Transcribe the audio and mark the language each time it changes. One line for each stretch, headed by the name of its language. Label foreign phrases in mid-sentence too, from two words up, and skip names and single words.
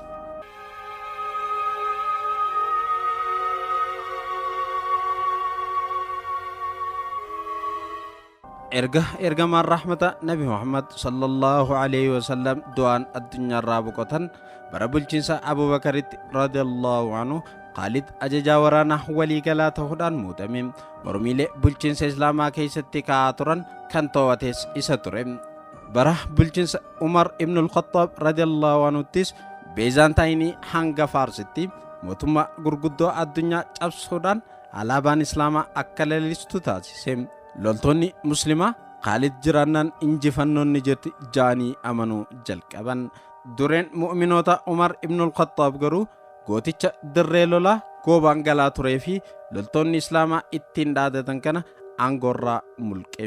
Oromo: ergamaan rahmata Nabi Muhammad
Arabic: صلى الله عليه وسلم
Oromo: du'aan addunyaa irraa boqotan bara bulchiinsa Abu Bakaritti
Arabic: رضي الله عنه
Oromo: Khaalid ajajaa waraanaa waliigalaa ta'uudhaan muudame. Mormiilee bulchiinsa Islaamaa keessatti ka'aa turan kan to'ates isa ture. Bara bulchiinsa Umar ibn al-Khattab
Arabic: رضي الله عنه
Oromo: Beezantaayinii hanga Faarsitti mootummaa gurguddoo addunyaa cabsuudhaan alaabaan Islaamaa akka lalistu taasise. Loltoonni Muslimaa Khaalid jiraannaan injifannoon ni jirti jaanii amanuu jalqaban. Dureen mu'minoota Umar ibn al-Khattab garuu gooticha dirree lolaa goobaan galaa turee fi loltoonni Islaamaa ittiin dhaadatan kana aangorraa mulqe.